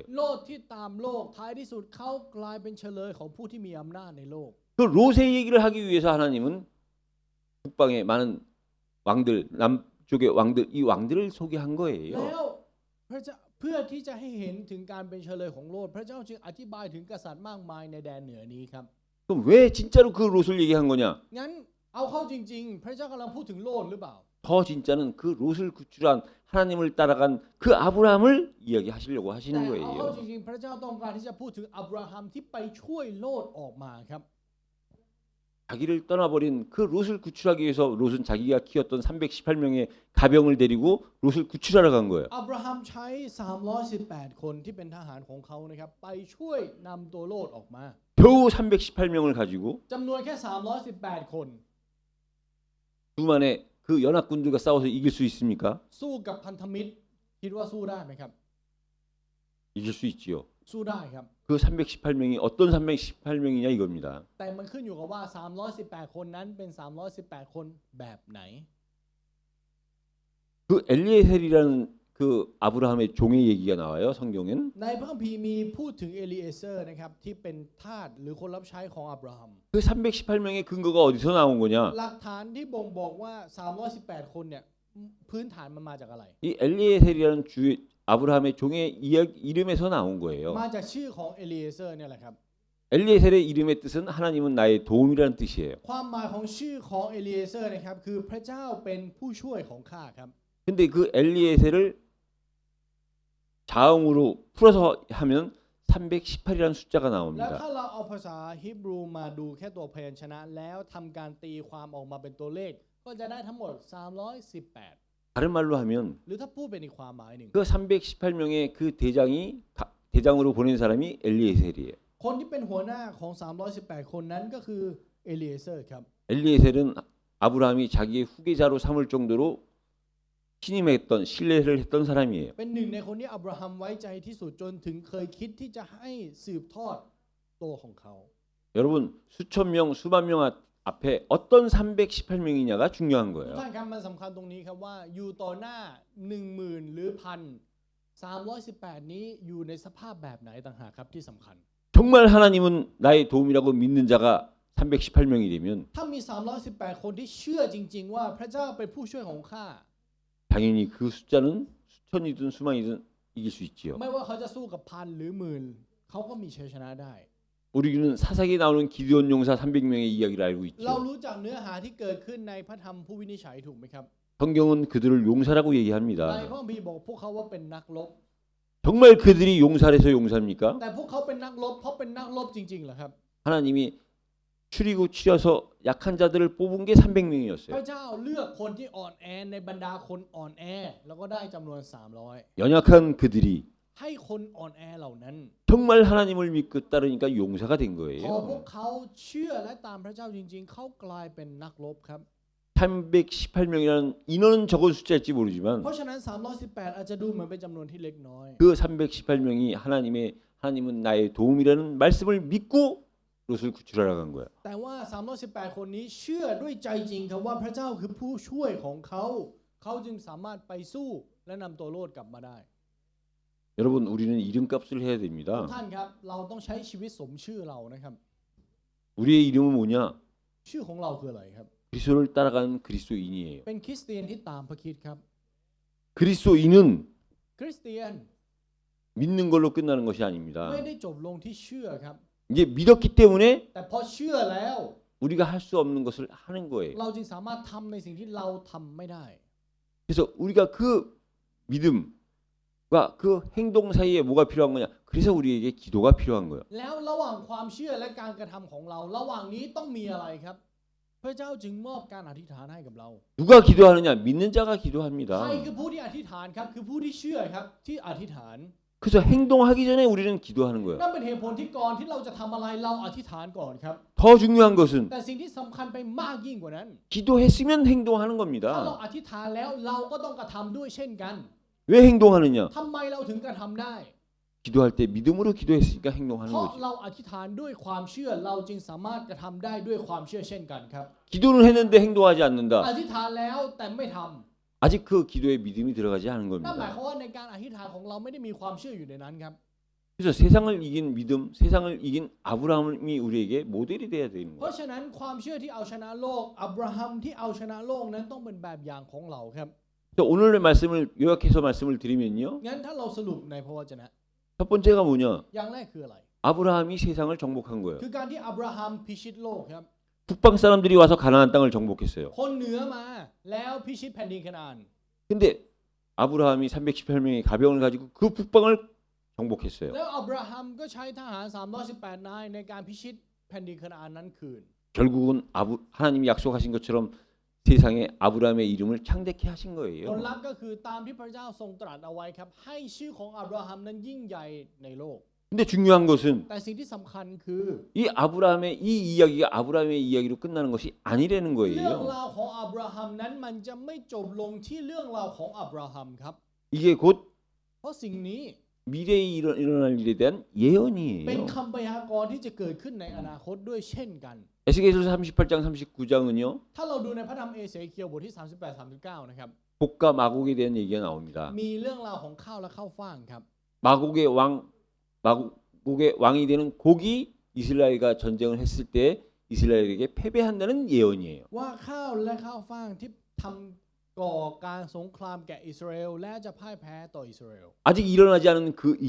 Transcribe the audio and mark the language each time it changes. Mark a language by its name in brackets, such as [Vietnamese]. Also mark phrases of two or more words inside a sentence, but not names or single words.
[Thai] โลดที่ตามโลกท้ายที่สุดเขากลายเป็นเฉลยของผู้ที่มีอำนาจในโลก [Korean] 그 롯의 얘기를 하기 위해서 하나님은 북방의 많은 왕들, 남쪽의 왕들, 이 왕들을 소개한 [Thai] แล้ [Korean] 거예요. [Thai] วพระเจ้าเพื่อที่จะให้เห็นถึงการเป็นเฉลยของโลดพระเจ้าจึงอธิบายถึงกษัตริย์มากมายในแดนเหนือนี้ครับ [Korean] 그럼 왜 진짜로 그 롯을 얘기한 거냐? [Thai] งั้นเอาเข้าจริงๆ พระเจ้ากำลังพูดถึงโลดหรือเปล่า [Korean] 더 진짜는 그 롯을 구출한 하나님을 따라간 그 아브라함을 이야기하시려고 [Thai] แต่ [Korean] 하시는 [Thai] เอาเข้า [Korean] 거예요. [Thai] จริงๆ พระเจ้าต้องการที่จะพูดถึงอับราฮัมที่ไปช่วยโลดออกมาครับ [Korean] 자기를 떠나버린 그 롯을 구출하기 위해서 롯은 자기가 키웠던 318명의 가병을 데리고 롯을 구출하러 간 거예요. [Thai] อับราฮัมใช้ 318 คนที่เป็นทหารของเขานะครับไปช่วยนำตัวโลดออกมา [Korean] 겨우 318명을 가지고 [Thai] จำนวนแค่ 318 คน [Korean] 두만에 그 연합군들과 싸워서 이길 수 있습니까? [Thai] สู้กับพันธมิตรคิดว่าสู้ได้ไหมครับ [Korean] 이길 수 있지요. [Thai] สู้ได้ครับ [Korean] 그 318명이 어떤 318명이냐 이겁니다. [Thai] แต่มันขึ้นอยู่กับว่า 318 คนนั้นเป็น 318 คนแบบไหน [Korean] 그 엘리에셀이라는 그 아브라함의 종의 얘기가 나와요. 성경엔. [Thai] ในพระคัมภีร์มีพูดถึงเอลีเอเซอร์นะครับที่เป็นทาสหรือคนรับใช้ของอับราฮัม [Korean] 그 318명의 근거가 어디서 나온 거냐? [Thai] หลักฐานที่บ่งบอกว่า 318 คนเนี่ยพื้นฐานมันมาจากอะไร [Korean] 이 엘리에셀이라는 아브라함의 종의 이름에서 나온 거예요. [Thai] มาจากชื่อของเอลีเอเซอร์เนี่ยแหละครับ [Korean] 엘리에셀의 이름의 뜻은 하나님은 나의 도움이라는 뜻이에요. [Thai] ความหมายของชื่อของเอลีเอเซอร์นะครับคือพระเจ้าเป็นผู้ช่วยของข้าครับ [Korean] 근데 그 엘리에셀을 자음으로 풀어서 하면 318이라는 숫자가 [Thai] แล้ว [Korean] 나옵니다. [Thai] ถ้าเราเอาภาษาฮีบรูมาดูแค่ตัวพยัญชนะ แล้วทำการตีความออกมาเป็นตัวเลข ก็จะได้ทั้งหมด 318 [Korean] 다른 말로 하면 [Thai] หรือถ้าพูดเป็นอีกความหมายหนึ่ง [Korean] 그 318명의 그 대장으로 보낸 사람이 엘리에셀이에요. [Thai] คนที่เป็นหัวหน้าของ 318 คนนั้นก็คือเอลีเอเซอร์ครับ [Korean] 엘리에셀은 아브라함이 자기의 후계자로 삼을 정도로 신임했던 신뢰를 했던 사람이에요. [Thai] เป็นหนึ่งในคนที่อับราฮัมไว้ใจที่สุดจนถึงเคยคิดที่จะให้สืบทอดตัวของเขา [Korean] 여러분 수천 명 수만 명 앞에 어떤 318명이냐가 중요한 [Thai] ทุก [Korean] 거예요. [Thai] ท่านครับมันสำคัญตรงนี้ครับว่าอยู่ต่อหน้า 10,000 หรือ 1,318 นี้อยู่ในสภาพแบบไหนต่างหากครับที่สำคัญ [Korean] 정말 하나님은 나의 도움이라고 믿는 자가 318명이 되면 [Thai] ถ้ามี 318 คนที่เชื่อจริงๆว่าพระเจ้าเป็นผู้ช่วยของข้า [Korean] 당연히 그 숫자는 수천이든 수만이든 이길 수 있지요. [Thai] ไม่ว่าเขาจะสู้กับพันหรือหมื่นเขาก็มีชัยชนะได้ [Korean] 우리는 사사기에 나오는 기드온 용사 300명의 이야기를 알고 [Thai] เรา [Korean] 있죠. [Thai] รู้จักเนื้อหาที่เกิดขึ้นในพระธรรมผู้วินิจฉัยถูกไหมครับ [Korean] 성경은 그들을 용사라고 [Thai] ใน [Korean] 얘기합니다. [Thai] พระคัมภีร์บอกพวกเขาว่าเป็นนักรบ [Korean] 정말 그들이 용사라서 용사입니까? [Thai] แต่พวกเขาเป็นนักรบเพราะเป็นนักรบจริงๆเหรอครับ [Korean] 하나님이 추리고 추려서 약한 자들을 뽑은 게 [Thai] พระ [Korean] 300명이었어요. [Thai] เจ้าเลือกคนที่อ่อนแอในบรรดาคนอ่อนแอแล้วก็ได้จำนวน 300 [Korean] 연약한 그들이 [Thai] ให้คนอ่อนแอเหล่านั้น [Korean] 정말 하나님을 믿고 따르니까 용사가 된 [Thai] พอพวก [Korean] 거예요. [Thai] เขาเชื่อและตามพระเจ้าจริงๆเขากลายเป็นนักรบครับ [Korean] 318명이라는 인원은 적은 숫자일지 모르지만 [Thai] เพราะฉะนั้น 318 อาจจะดูเหมือนเป็นจำนวนที่เล็กน้อย [Korean] 그 318명이 하나님은 나의 도움이라는 말씀을 믿고 롯을 구출하러 간 거야. [Thai] แต่ว่า 318 คนนี้เชื่อด้วยใจจริงครับว่าพระเจ้าคือผู้ช่วยของเขา เขาจึงสามารถไปสู้และนำตัวโลดกลับมาได้ [Korean] 여러분 우리는 이름값을 해야 [Thai] ทุก [Korean] 됩니다. [Thai] ท่านครับเราต้องใช้ชีวิตสมชื่อเรานะครับ [Korean] 우리의 이름은 뭐냐? [Thai] ชื่อของเราคืออะไรครับ [Korean] 그리스도를 따라가는 그리스도인이에요. [Thai] เป็นคริสเตียนที่ตามพระคริสต์ครับ [Korean] 그리스도인은 [Thai] คริสเตียน [Korean] 믿는 걸로 끝나는 것이 [Thai] ไม่ [Korean] 아닙니다. [Thai] ได้จบลงที่เชื่อครับ [Korean] 이제 믿었기 때문에 [Thai] แต่พอเชื่อแล้ว [Korean] 우리가 할 수 없는 것을 하는 거예요. [Thai] เราจึงสามารถทำในสิ่งที่เราทำไม่ได้ [Korean] 그래서 우리가 그 믿음과 그 행동 사이에 뭐가 필요한 거냐? 그래서 우리에게 기도가 필요한 거예요. [Thai] แล้วระหว่างความเชื่อและการกระทำของเรา ระหว่างนี้ต้องมีอะไรครับ พระเจ้าจึงมอบการอธิษฐานให้กับเรา [Korean] 누가 기도하느냐? 믿는 자가 [Thai] ใคร [Korean] 기도합니다. [Thai] คือผู้ที่อธิษฐานครับคือผู้ที่เชื่อครับที่อธิษฐาน [Korean] 그래서 행동하기 전에 우리는 기도하는 거예요. [Thai] นั่นเป็นเหตุผลที่ก่อนที่เราจะทำอะไรเราอธิษฐานก่อนครับ [Korean] 더 중요한 것은 [Thai] แต่สิ่งที่สำคัญไปมากยิ่งกว่านั้น [Korean] 기도했으면 행동하는 [Thai] ถ้าเรา [Korean] 겁니다. [Thai] อธิษฐานแล้วเราก็ต้องกระทำด้วยเช่นกัน [Korean] 왜 행동하느냐? [Thai] ทำไมเราถึงกระทำได้ [Korean] 기도할 때 믿음으로 기도했으니까 [Thai] เพ [Korean] 행동하는 [Thai] ราะ [Korean] 거죠. [Thai] เราอธิษฐานด้วยความเชื่อเราจึงสามารถกระทำได้ด้วยความเชื่อเช่นกันครับ [Korean] 기도는 했는데 행동하지 [Thai] อ [Korean] 않는다. [Thai] ธิษฐานแล้วแต่ไม่ทำ [Korean] 아직 그 기도에 믿음이 들어가지 않은 [Thai] นั่นหมาย [Korean] 겁니다. [Thai] ความว่าในการอธิษฐานของเราไม่ได้มีความเชื่ออยู่ในนั้นครับ [Korean] 그래서 세상을 이긴 믿음, 세상을 이긴 아브라함이 우리에게 모델이 돼야 되는 [Thai] เพราะ [Korean] 거예요. [Thai] ฉะนั้นความเชื่อที่เอาชนะโลกอับราฮัมที่เอาชนะโลกนั้นต้องเป็นแบบอย่างของเราครับ [Korean] 그래서 오늘의 말씀을 요약해서 말씀을 드리면요. [Thai] งั้นถ้าเราสรุปในพระวจนะ [Korean] 첫 번째가 뭐냐? [Thai] อย่างแรกคืออะไร [Korean] 아브라함이 세상을 정복한 거예요. [Thai] คือการที่อับราฮัมพิชิตโลกครับ [Korean] 북방 사람들이 와서 가나안 땅을 정복했어요. [Thai] คนเหนือมาแล้วพิชิตแผ่นดินคานาอัน [Korean] 근데 아브라함이 318명의 가병을 가지고 그 북방을 정복했어요. [Thai] แล้วอับราฮัมก็ใช้ทหาร 318 นายในการพิชิตแผ่นดินคานาอันนั้นคืน [Korean] 결국은 하나님이 약속하신 것처럼 세상에 아브라함의 이름을 창대케 하신 [Thai] ผล [Korean] 거예요. [Thai] ลัพธ์ก็คือตามที่พระเจ้าทรงตรัสเอาไว้ครับ ให้ชื่อของอับราฮัมนั้นยิ่งใหญ่ในโลก [Korean] 근데 중요한 것은 [Thai] แต่สิ่งที่สำคัญคือ [Korean] 이 아브라함의 이 이야기가 아브라함의 이야기로 끝나는 것이 아니라는 [Thai] เรื่อง [Korean] 거예요. [Thai] ราวของอับราฮัมนั้นมันจะไม่จบลงที่เรื่องราวของอับราฮัมครับ [Korean] 이게 곧 [Thai] เพราะสิ่งนี้ [Korean] 미래에 일어날 일에 대한 [Thai] เป็น [Korean] 예언이에요. [Thai] คำพยากรณ์ที่จะเกิดขึ้นในอนาคตด้วยเช่นกัน [Korean] 에스겔서 38장 39장은요. [Thai] ถ้าเราดูในพระธรรมเอเสเคียวบทที่ 38-39 นะครับ [Korean] 복과 마곡에 대한 얘기가 나옵니다. [Thai] มีเรื่องราวของข้าวและข้าวฟ่างครับ [Korean] 마곡의 왕이 되는 곡이 이스라엘과 전쟁을 했을 때 이스라엘에게 패배한다는 예언이에요. [Thai] ว่าข้าวและข้าวฟ่างที่ทำก่อการสงครามแก่อิสราเอลและจะพ่ายแพ้ต่ออิสราเอล [Korean] 아직 일어나지 않은 그 일,